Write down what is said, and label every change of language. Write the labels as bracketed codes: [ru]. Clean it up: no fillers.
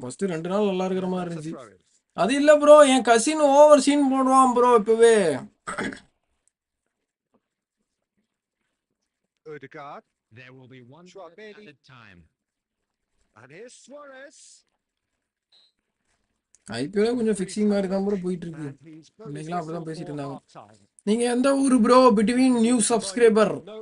[ta] First 2 நாள் நல்லா இருக்கிற மாதிரி இருந்துச்சு. அது இல்ல ப்ரோ, என் கசின் ஓவர் சீன் போடுவான் ப்ரோ இப்பவே. [en] Ødegaard. There will be one shot at a time. And here's Suarez. [ta] IPL கொஞ்சம் ஃபிக்ஸிங் மாதிரி தான் ப்ரோ போயிட்டு இருக்கு. இன்னைக்குலாம் அப்படிதான் பேசிட்டு இருந்தாங்க. நீங்க எந்த ஊரு ப்ரோ? [en] Between new subscriber.